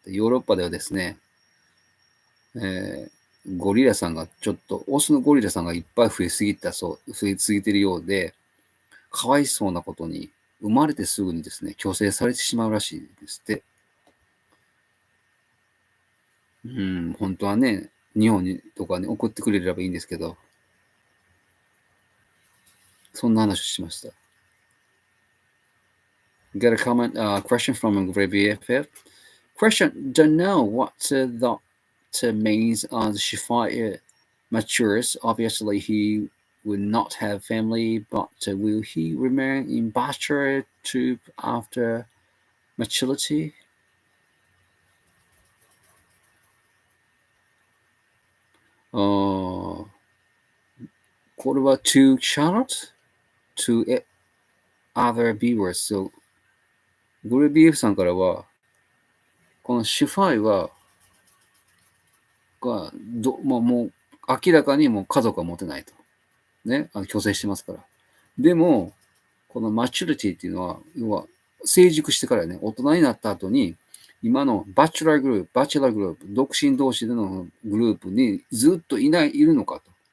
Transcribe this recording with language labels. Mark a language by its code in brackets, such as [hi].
[ja] ヨーロッパではですね、ゴリラさんがちょっと、オスのゴリラさんがいっぱい増えすぎてるようで、かわいそうなことに、生まれてすぐにですね、去勢されてしまうらしいですって。本当はね、日本にとかに送ってくれればいいんですけど、そんな話をしました。 [en] Got a comment, question from BFF. Question, don't know what that means as Shifai matures. Obviously, he will not have family, but will he remain in bachelor troop after maturity? これは to Charlotte, to other viewers. [ja] So, グレビエフさんからは、このシュファイは、もう明らかにもう家族は持てないと。ね、強制してますから。でも、このマチュリティっていうのは、要は成熟してからね、大人になった後に、今のバチュラーグループ、独身同士でのグループにずっといるのかと。